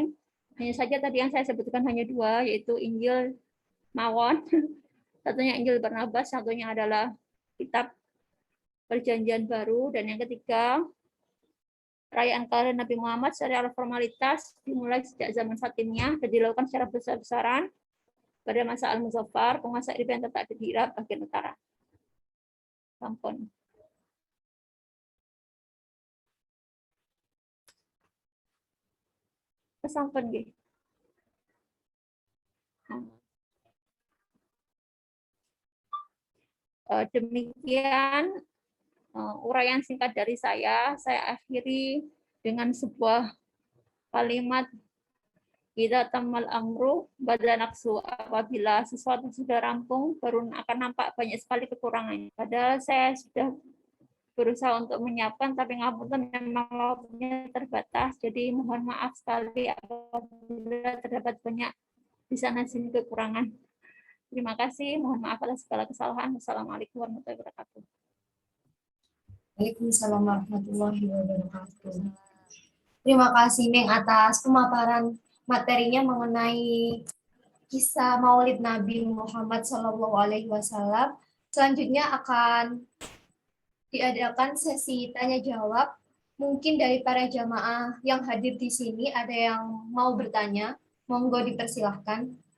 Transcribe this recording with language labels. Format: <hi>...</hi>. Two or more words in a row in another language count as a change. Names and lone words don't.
<id>Hanya saja tadi yang saya sebutkan hanya dua, yaitu Injil Mawon, satunya Injil Barnabas, satunya adalah kitab Perjanjian Baru, dan yang ketiga perayaan kelahiran Nabi Muhammad secara formalitas dimulai sejak zaman Fatimiyah dan dilakukan secara besar-besaran pada masa Al-Muzaffar, penguasa Iran tetap di Irak bagian utara. Sampun. Sampun nggih. Demikian uraian singkat dari saya akhiri dengan sebuah kalimat,</id> <ar>إذا تم الأمر بدا نقصه,</ar> <id>apabila sesuatu sudah rampung baru akan nampak banyak sekali kekurangannya. Padahal saya sudah berusaha untuk menyiapkan, tapi ngapunten memang waktunya terbatas, jadi mohon maaf sekali apabila terdapat banyak di sana sini kekurangan. Terima kasih, mohon maaf atas segala kesalahan.</id> <ar>والسلام عليكم ورحمة الله وبركاته. وعليكم السلام ورحمة الله وبركاته.</ar> <id>Terima kasih Neng atas pemaparan materinya mengenai kisah Maulid Nabi Muhammad SAW. Selanjutnya akan diadakan sesi tanya jawab. Mungkin dari para jamaah yang hadir di sini ada yang mau bertanya, monggo dipersilahkan.</id>